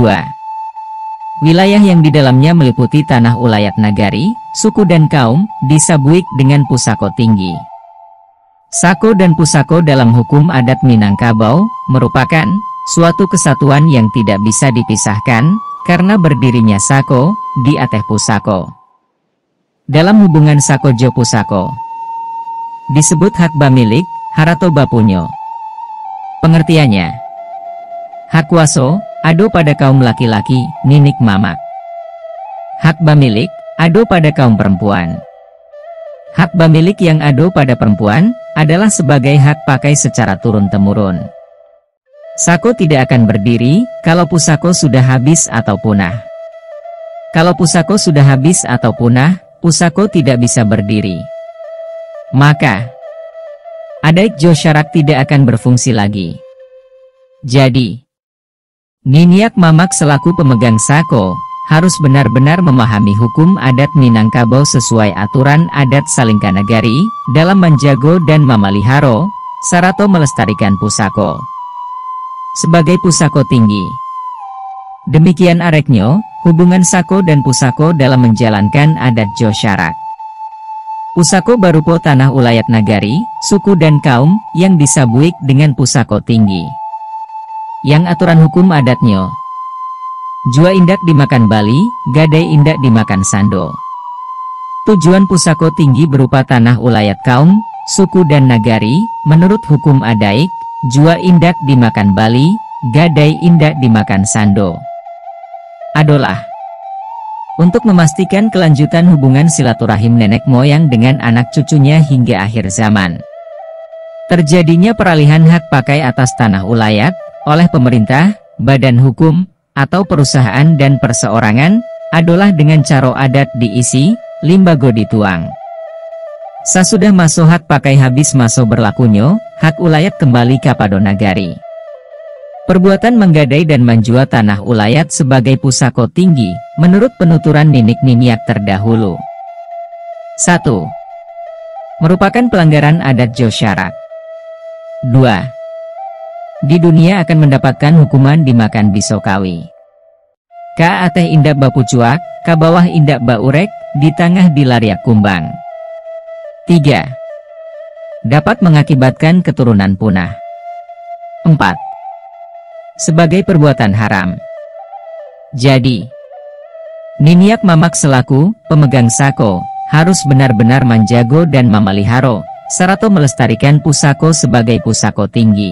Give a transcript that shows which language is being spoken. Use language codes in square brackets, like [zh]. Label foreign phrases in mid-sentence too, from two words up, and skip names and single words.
[id] Wilayah yang di dalamnya meliputi tanah ulayat nagari, suku dan kaum, disabuik dengan pusako tinggi. Sako dan pusako dalam hukum adat Minangkabau, merupakan suatu kesatuan yang tidak bisa dipisahkan, karena berdirinya sako, [min] di ateh pusako. Dalam hubungan sako jo pusako, disebut hak bamilik, harato bapunyo. [id] Pengertiannya, hak waso, ado pada kaum laki-laki, ninik mamak. Hak bamilik, ado pada kaum perempuan. Hak bamilik yang ado pada perempuan, adalah sebagai hak pakai secara turun-temurun. Sako tidak akan berdiri kalau pusako sudah habis atau punah. Kalau pusako sudah habis atau punah, pusako tidak bisa berdiri. Maka, Adaik Jo Syarak tidak akan berfungsi lagi. Jadi, Niniak Mamak selaku pemegang sako, harus benar-benar memahami hukum adat Minangkabau sesuai aturan adat Salingkanagari, dalam menjago dan memelihara, sarato melestarikan pusako sebagai pusako tinggi. Demikian areknyo, hubungan sako dan pusako dalam menjalankan adat Jo Syarak. Pusako barupo tanah ulayat nagari, suku dan kaum, yang disabuik dengan pusako tinggi. [min] Yang aturan hukum adatnyo, jua indak dimakan bali, gadai indak dimakan sando. Tujuan pusako tinggi berupa tanah ulayat kaum, suku dan nagari, menurut hukum Adaik, jua indak dimakan bali, gadai indak dimakan sando, [id] adalah untuk memastikan kelanjutan hubungan silaturahim nenek moyang dengan anak cucunya hingga akhir zaman. Terjadinya peralihan hak pakai atas tanah ulayat oleh pemerintah, badan hukum, atau perusahaan dan perseorangan, adalah dengan cara adat diisi, [min] limbago dituang. Sasudah maso hak pakai habis maso berlakunyo, [id] hak ulayat kembali kepada nagari. Perbuatan menggadai dan menjual tanah ulayat sebagai pusako tinggi, menurut penuturan Ninik Niniak terdahulu. 1. Merupakan pelanggaran adat Jo Syarak. 2. Di dunia akan mendapatkan hukuman dimakan bisokawi. [min] Ka ateh indak bapucuak, ka bawah indak baurek, di tengah dilariak kumbang. 3. [id] Dapat mengakibatkan keturunan punah. 4. Sebagai perbuatan haram. Jadi, Niniak Mamak selaku pemegang sako, harus benar-benar menjago dan memelihara, serta melestarikan pusako sebagai pusako tinggi.